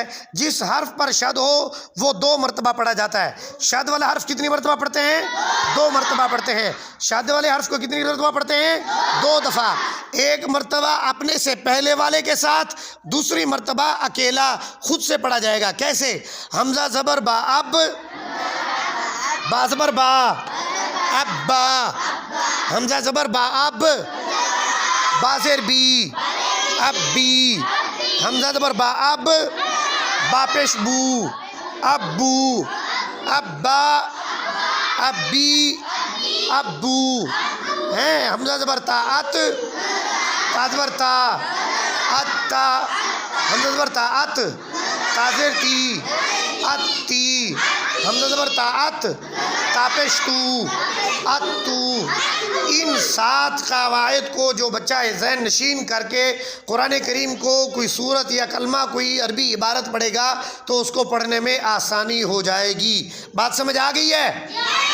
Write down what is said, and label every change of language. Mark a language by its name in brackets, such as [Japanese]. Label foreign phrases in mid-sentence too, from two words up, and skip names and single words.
[Urdu] جس حرف پر شد ہو وہ 2 مرتبہ پڑھا جاتا ہے. شد والا حرف کتنی مرتبہ پڑھتے ہیں؟ 2 مرتبہ پڑھتے ہیں. شد والے حرف کو کتنی مرتبہ پڑھتے ہیں؟ 2 دفعہ. ایک مرتبہ اپنے سے پہلے والے کے ساتھ، دوسری مرتبہ اکیلا خود سے پڑھا جائے گا. کیسے؟ حمزہ زبر با اب، با زبر با ابا، حمزہ زبر با اب، با زیر بی ابی، حمزہ زبر با اب، با پیش بو ابو، ابا ابی ابو. ہیں حمزہ زبر تا ات، تا زبر تا اتا، حمزہ زبر تا ات، تا زیر تی اتی، حمزہ زبر تا ات، تا پیش تو اتو. ان 7 قواعد کو جو بچہ ذہن نشین کر کے قرآن کریم کو کوئی سورت یا کلمہ کوئی عربی عبارت پڑھے گا تو اس کو پڑھنے میں آسانی ہو جائے گی. بات سمجھ آ گئی ہے؟